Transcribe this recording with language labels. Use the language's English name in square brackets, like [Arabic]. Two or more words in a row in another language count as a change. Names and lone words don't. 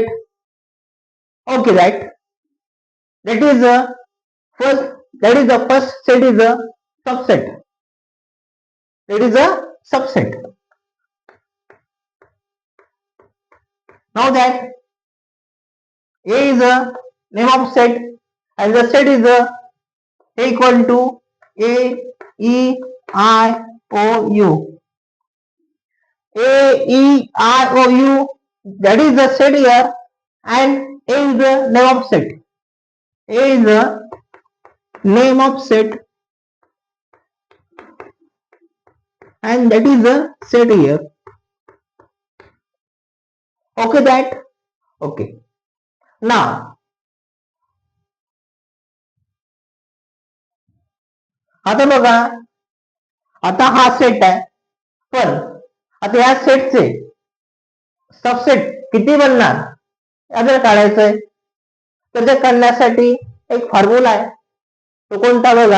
[English] Okay, that is the first set is a subset. That is a subset. Now that A is a name of set and the set is a equal to A E I O U. A E I O U, that is the set here, and A is the name of set. A is the name of set and that is the set here. Okay, that okay. [Marathi] Now आता बघा, आता हा सेट आहे, पण आता या सेटचे सबसेट किती बनणार याचं काढायचंय. तर ते करण्यासाठी एक फॉर्म्युला आहे, तो कोणता बघा.